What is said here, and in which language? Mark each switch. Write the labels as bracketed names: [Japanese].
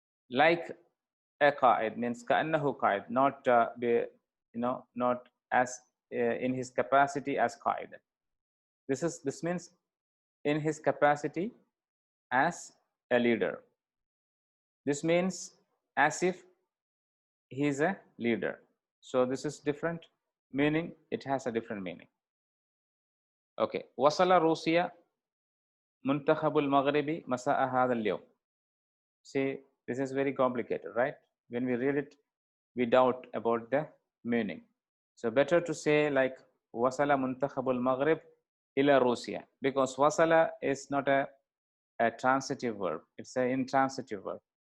[English] Like a قائد means [Arabic] كأنه قائد, [English] not not as in his capacity as قائد. This means in his capacity as a leader. This means as if he is a leader. So this is different meaning. It has a different meaning. Okay. [Arabic] وصل روسيا منتخب المغربي مساء هذا اليوم. [English] See, this is very complicated, right? When we read it, we doubt about the meaning. So better to say like wasala muntakhabul maghrib ila Russia, because wasala is not a transitive verb, it's an intransitive verb.